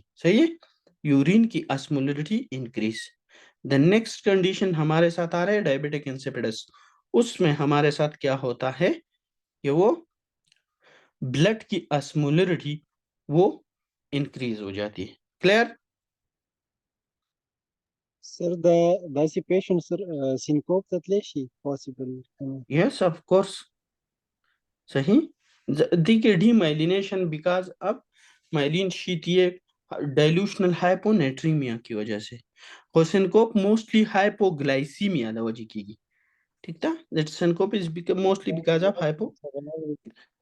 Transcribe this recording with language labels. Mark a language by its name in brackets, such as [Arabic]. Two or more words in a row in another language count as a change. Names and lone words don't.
[Urdu] صحیح ہے، یورین کی [English] osmolarity increase. the next condition [Urdu] ہمارے ساتھ آ رہا ہے [English] diabetic insipidus, [Urdu] اس میں ہمارے ساتھ کیا ہوتا ہے کہ وہ بلڈ کی آسمولیرٹی وہ انکریز ہو جاتی ہے. क्लियर? [Pashto] سر دا داسې پیشنټ سر سینکوپ ته تلی شي پاسبل [English] yes of course, सही। देखिए, demyelination because अब myelin sheath ये dilutional hyponatremia [Urdu] کی وجہ سے, [English] syncope mostly hypoglycemia the [Urdu] وجہ کی، ٹھیک تھا, [English] that syncope is mostly because of hypo.